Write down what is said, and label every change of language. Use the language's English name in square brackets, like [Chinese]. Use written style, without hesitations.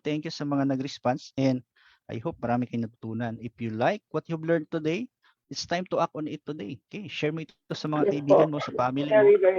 [Filipino] Thank you sa mga nag-response and I hope marami kayong natutunan. [English] If you like what you've learned today, it's time to act on it today. [Filipino] Okay, share mo ito sa mga kaibigan mo, sa family mo.